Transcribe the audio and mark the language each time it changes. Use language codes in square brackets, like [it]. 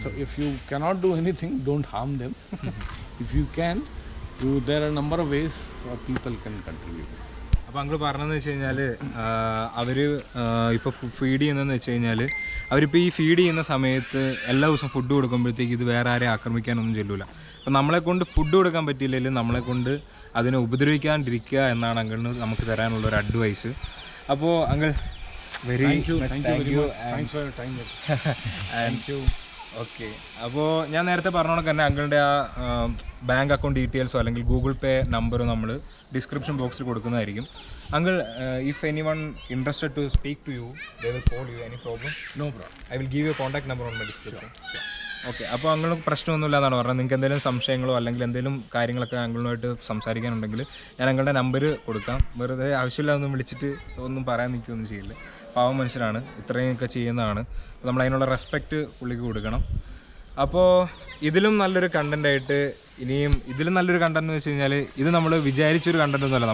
[en] So if you cannot do anything, don't harm them. If you can, there are a number of ways people can contribute. [ml] അപ്പോൾ uncle പറഞ്ഞതെന്ന് വെച്ച് കഴിഞ്ഞാൽ അവർ ഇപ്പോൾ feed ചെയ്യുന്നതെന്ന് വെച്ച് കഴിഞ്ഞാൽ അവരിപ്പോൾ ഈ ഫീഡ് ചെയ്യുന്ന സമയത്ത് എല്ലാ ദിവസവും ഫുഡ് കൊടുക്കുമ്പോഴത്തേക്ക് ഇത് വേറെ ആരെയും ആക്രമിക്കാനൊന്നും ചെല്ലില്ല. അപ്പോൾ നമ്മളെ കൊണ്ട് ഫുഡ് കൊടുക്കാൻ പറ്റിയില്ലെങ്കിലും നമ്മളെ കൊണ്ട് അതിനെ ഉപദ്രവിക്കാണ്ടിരിക്കുക എന്നാണ് അങ്കിളിന് നമുക്ക് തരാനുള്ളൊരു അഡ്വൈസ്. അപ്പോൾ uncle, [en] Thank you very much. Thanks for your time. Thank you. [ml] Okay, അപ്പോൾ ഞാൻ നേരത്തെ പറഞ്ഞോണക്ക് തന്നെ അങ്കിളുടെ ആ ബാങ്ക് അക്കൗണ്ട് ഡീറ്റെയിൽസോ അല്ലെങ്കിൽ ഗൂഗിൾ പേ നമ്പറോ നമ്മൾ ഡിസ്ക്രിപ്ഷൻ ബോക്സിൽ കൊടുക്കുന്നതായിരിക്കും. [en] Uncle, if anyone interested to speak to you, they will call you. Any problem? No problem. I will give you a contact number on my description. [ml] Okay, അപ്പോൾ അങ്ങൾക്ക് പ്രശ്നമൊന്നുമില്ല എന്നാണ് പറഞ്ഞത്. നിങ്ങൾക്ക് എന്തെങ്കിലും സംശയങ്ങളോ അല്ലെങ്കിൽ എന്തെങ്കിലും കാര്യങ്ങളൊക്കെ അങ്കിളുമായിട്ട് സംസാരിക്കാനുണ്ടെങ്കിൽ ഞാൻ അങ്ങളുടെ നമ്പർ കൊടുക്കാം. വെറുതെ ആവശ്യമില്ല ഒന്നും വിളിച്ചിട്ട് ഒന്നും പറയാൻ നിൽക്കുകയൊന്നും ചെയ്യില്ല. പാവം മനുഷ്യരാണ്, ഇത്രയൊക്കെ ചെയ്യുന്നതാണ്. അപ്പോൾ നമ്മൾ അതിനുള്ള റെസ്പെക്റ്റ് പുള്ളിക്ക് കൊടുക്കണം. അപ്പോൾ ഇതിലും നല്ലൊരു കണ്ടൻറ്റായിട്ട് ഇനിയും ഇതിലും നല്ലൊരു കണ്ടന്റ് എന്ന് വെച്ച് കഴിഞ്ഞാൽ ഇത് നമ്മൾ വിചാരിച്ചൊരു കണ്ടന്റ് ഒന്നുമല്ല.